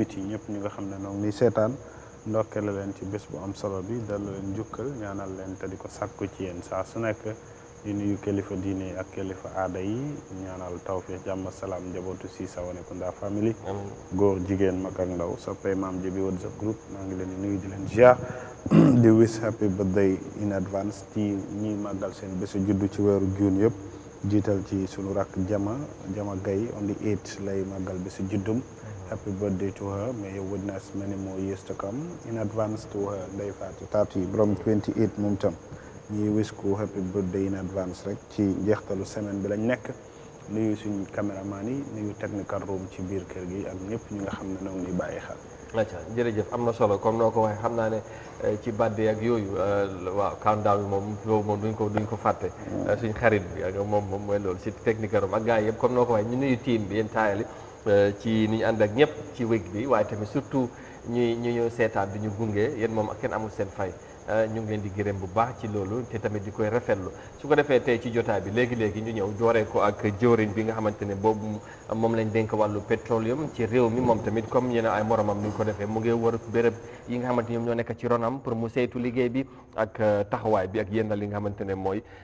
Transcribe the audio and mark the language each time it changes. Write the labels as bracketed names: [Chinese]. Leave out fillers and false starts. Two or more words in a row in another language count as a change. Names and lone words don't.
[Wolof] biti ñëpp ñi nga xam ne noonu ni seetaan ndokkale leen ci bés bu am solo bi dal leen jukkal ñaanal leen te di ko sàkku ci yéen saa su nekk di nuyu kilifa diine ak kilifa aada yi ñaanal tawfiq jàmm salaam njabootu si Sawanekunda family góor jigéen mag ak ndaw soppee maam ji bi WhatsApp group maa ngi leen di nuyu di leen ziar di [English] wish happy birthday in advance [Wolof] ci ñi màggal seen bésu juddu ci weeru juin yëpp jiital ci sunu rakk Jama Gaye [English] on the 8th [Wolof] lay màggal bésu juddum [English] happy birthday to her may you witness many more years to come in advance to her [Wolof] Ndeye Fatou Tati borom 28 moom tam ñi wish ko [English] happy birthday in advance [Wolof] rek ci njeextalu semaine bi lañ nekk nuyu suñu caméraman yi nuyu [English] technical room [Wolof] ci biir kër gi ak ñëpp ñi nga xam ne ñoo ngi bàyyi xel. acca jërëjëf am na solo comme noo ko waxee xam naa ne ci badde ak yooyu waaw countdown bi moom loolu moom duñ ko fàtte suñ xarit bi ak moom mooy loolu si technique room ak gars yi yëpp comme noo ko waxee ñu nuyu team bi yéen taayali ci ni ñu ànd ak ñëpp ci wég bi waaye tamit surtout ñu seetaan di ñu gunge yéen moom kenn amul seen fay ñu ngi leen di gërëm bu baax ci loolu te tamit di koy rafetlu su ko defee tey ci jotaay bi léegi-léegi ñu ñëw dooree ko ak jëwriñ bi nga xamante ne boobu moom lañ dénk wàllu pétroleum ci réew mi moom tamit comme yéen ay moromam ni ñu ko defee mu ngi wër béréb yi nga xamante ñoom ñoo nekk ci ronam pour mu saytu liggéey bi ak taxawaay bi ak yéen li nga xamante ne mooy